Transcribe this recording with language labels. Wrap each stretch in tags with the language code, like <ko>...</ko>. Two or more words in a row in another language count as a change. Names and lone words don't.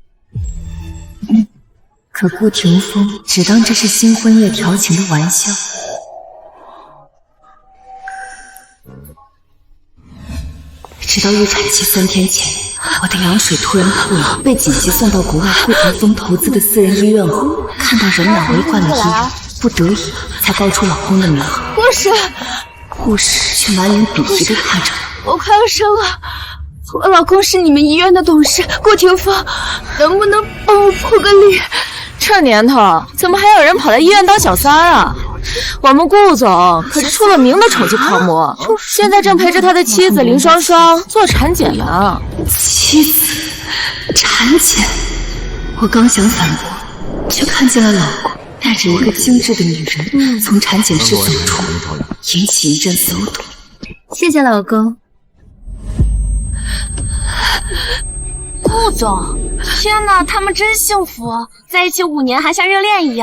<zh>可顧廷峰只當這是新婚夜調情的玩笑。直到預產期3天前，我的羊水突然破裂，被緊急送到國外顧廷峰投資的私人医院後，看到人满為患的医院，不得已才報出老公的名号。護士卻满臉鄙夷地看着我快要生了，我老公是你们医院的董事顧廷峰，能不能帮我破个例？这年头怎么还有人跑来医院当小三啊？我们顧總可是出了名的丑妻狂魔，现在正陪着他的妻子林雙雙做產檢呢。妻子產檢？我剛想反駁，卻看見了老公帶着一個精緻的女人從產檢室走出，引起一陣騷動。謝謝老公。顧總，天哪，他們真幸福，在一起5年還像熱戀一樣。</zh>